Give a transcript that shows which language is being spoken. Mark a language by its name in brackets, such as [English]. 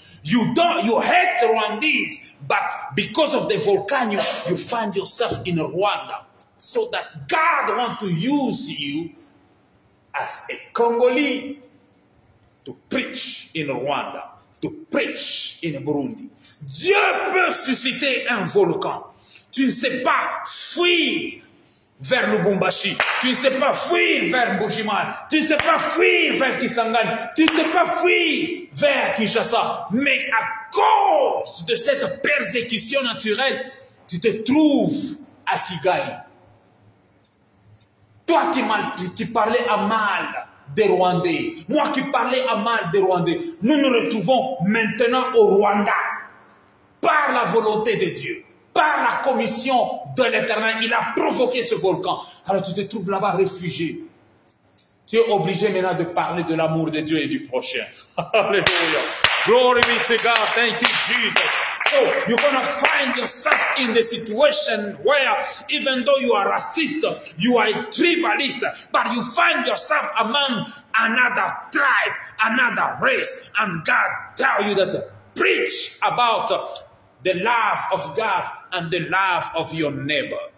[English] You hate Rwandese, but because of the volcano, you find yourself in Rwanda. So that God wants to use you as a Congolese to preach in Rwanda, to preach in Burundi. [French] Dieu peut susciter un volcan. Tu ne sais pas fuir vers Lubumbashi. Tu ne sais pas fuir vers Mbuji-Mayi. Tu ne sais pas fuir vers Kisangani. Tu ne sais pas fuir vers Kinshasa. Mais à cause de cette persécution naturelle, tu te trouves à Kigali. Toi qui parlais à mal des Rwandais, moi qui parlais à mal des Rwandais, nous nous retrouvons maintenant au Rwanda par la volonté de Dieu. Par la commission de l'Éternel, il a provoqué ce volcan. Alors tu te trouves là-bas réfugié. Tu es obligé maintenant de parler de l'amour de Dieu et du prochain. [English] Hallelujah. Glory be to God. Thank you, Jesus. So you're going to find yourself in the situation where even though you are racist, you are a tribalist, but you find yourself among another tribe, another race, and God tell you that preach about the love of God and the love of your neighbor.